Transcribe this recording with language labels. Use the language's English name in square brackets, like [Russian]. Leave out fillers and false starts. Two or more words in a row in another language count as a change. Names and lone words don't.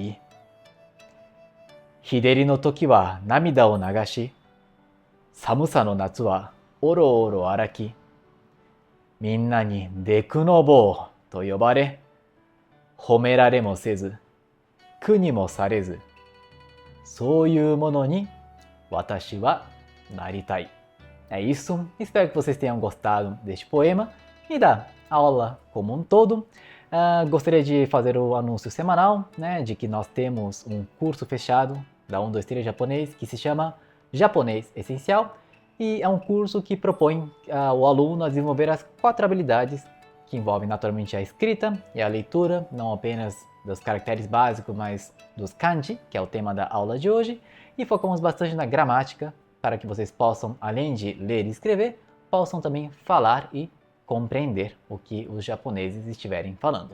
[Japanese] い、日照りの時は涙を流し、寒さの夏はおろおろ歩き、みんなにデクノボーと呼ばれ、褒められもせず、苦にもされず、そういうものに私はなりたい。 [Portuguese] É isso, espero que vocês tenham gostado deste poema e da aula como um todo. Gostaria de fazer o anúncio semanal, né, de que nós temos um curso fechado da 123 japonês que se chama Japonês Essencial e é um curso que propõe o aluno a desenvolver as 4 habilidades que envolvem naturalmente a escrita e a leitura, não apenas dos caracteres básicos, mas dos kanji, que é o tema da aula de hoje, e focamos bastante na gramática para que vocês possam, além de ler e escrever, possam também falar e compreender o que os japoneses estiverem falando.